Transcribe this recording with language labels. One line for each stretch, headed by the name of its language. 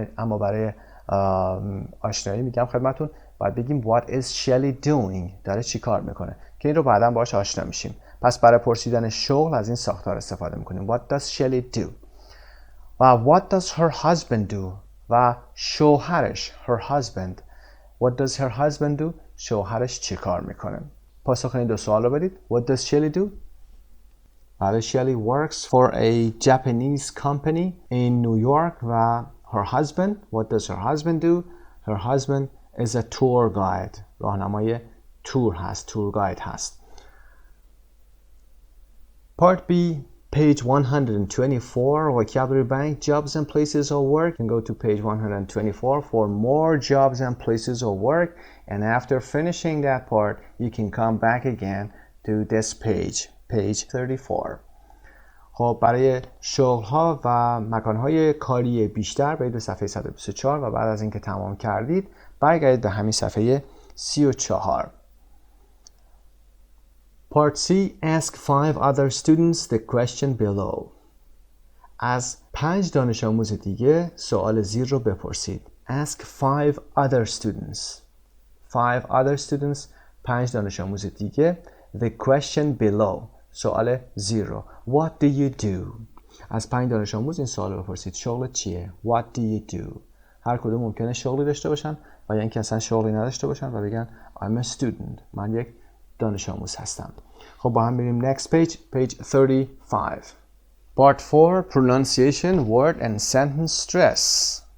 Persian: اما برای آشنایی میگم خدمتون باید بگیم
English: What is Shelly doing؟
Persian: داره چی کار میکنه که این رو بعدا باهاش آشنا میشیم. پس برای پرسیدن شغل از این ساختار استفاده میکنیم
English: What does Shelly do؟
Persian: و
English: What does her husband do؟
Persian: و شوهرش her husband.
English: What does her husband do؟
Persian: شوهرش چی کار میکنه؟ پاسخ این دو سوال رو بدید.
English: What does Shelly do؟ بله، Shelly works for a Japanese company in New York و her husband. What does her husband do? Her husband is a tour guide.
Persian: راهنمای تور هست، tour guide هست.
English: Part B, page 124, vocabulary bank, jobs and places of work. You can go to page 124 for more jobs and places of work. And after finishing that part, you can come back again to this page, page 34.
Persian: خب برای شغل‌ها و مکان‌های کاری بیشتر برید به صفحه 124 و بعد از اینکه تمام کردید برگردید به همین صفحه 34.
English: Part C, ask 5 other students the question below.
Persian: از 5 دانش آموز دیگه سوال زیر رو بپرسید.
English: Ask 5 other students. 5 other students،
Persian: 5 دانش آموز دیگه.
English: The question below.
Persian: سوال زیر رو.
English: What do you do؟
Persian: از 5 دانش آموز این سوال رو بپرسید. شغل چیه؟
English: What do you do؟
Persian: هر کدوم ممکنه شغلی داشته باشن و یا اینکه اصلا شغلی نداشته باشن و بگن
English: I'm a student.
Persian: من یک دانش آموز هستم. خب با هم بریم
English: next page, page 35. Part 4, pronunciation, word and sentence stress.